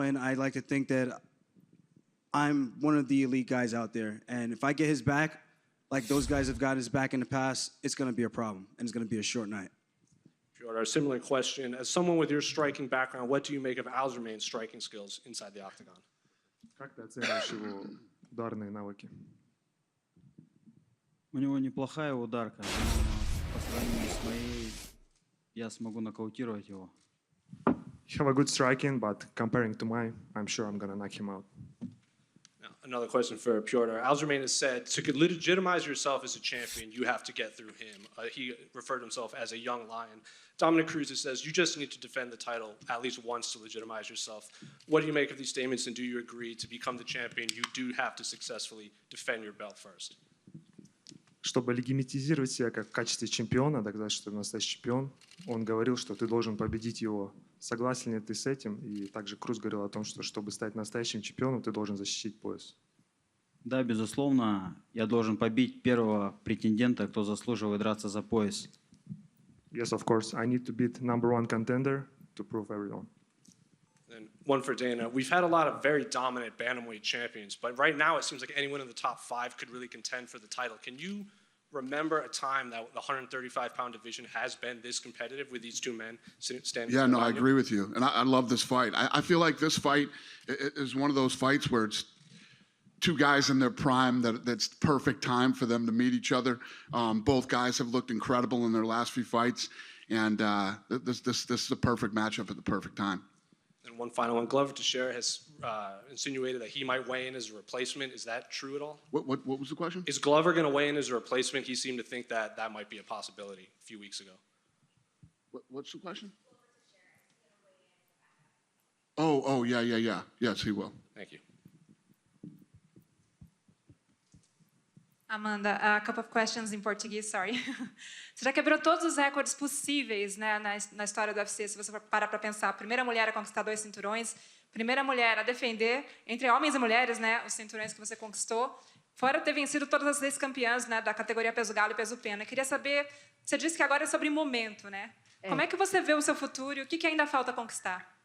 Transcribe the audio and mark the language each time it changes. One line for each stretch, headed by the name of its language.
English: And I like to think that I'm one of the elite guys out there. And if I get his back, like those guys have got his back in the past, it's going to be a problem. And it's going to be a short night. Piotr, a similar question. As someone with your striking background, what do you make of Aljamain's striking skills inside the octagon?
Russian: Как ты оцениваешь его ударные навыки? У него неплохая ударка, но по сравнению с моей я смогу нокаутировать его.
English: You have a good striking, but comparing to mine, I'm sure I'm gonna knock him out. Now, another question for Piotr. Aljamain has said, to legitimize yourself as a champion, you have to get through him. He referred to himself as a young lion. Dominic Cruz says, you just need to defend the title at least once to legitimize yourself. What do you make of these statements, and do you agree to become the champion, you do have to successfully defend your belt first?
Russian: Чтобы легитимизировать себя как в качестве чемпиона, доказать, что ты настоящий чемпион, он говорил, что ты должен победить его. Согласен ли ты с этим? И также Круз говорил о том, что чтобы стать настоящим чемпионом, ты должен защитить пояс. Да, безусловно, я должен побить первого претендента, кто заслуживает драться за пояс.
English: Yes, of course. I need to beat #1 contender to prove everyone. And one for Dana. We've had a lot of very dominant bantamweight champions, but right now it seems like anyone in the top 5 could really contend for the title. Can you remember a time that the 135-pound division has been this competitive with these two men standing? Yeah, no, I agree with you. And I love this fight. I feel like this fight is one of those fights where it's two guys in their prime that's perfect time for them to meet each other. Both guys have looked incredible in their last few fights. And this is a perfect matchup at the perfect time. And one final one. Glover Teixeira has insinuated that he might weigh in as a replacement. Is that true at all? What was the question? Is Glover going to weigh in as a replacement? He seemed to think that might be a possibility a few weeks ago. What's the question? Oh, yeah. Yes, he will. Thank you. Amanda, a couple of questions in português, sorry.
Portuguese: Você já quebrou todos os recordes possíveis, né, na história do UFC, se você for parar para pensar. Primeira mulher a conquistar 2 cinturões, primeira mulher a defender, entre homens e mulheres, né, os cinturões que você conquistou, fora ter vencido todas as 6 campeãs, né, da categoria peso galo e peso pena. Eu queria saber, você disse que agora é sobre momento, né? Como é que você vê o seu futuro e o que ainda falta conquistar?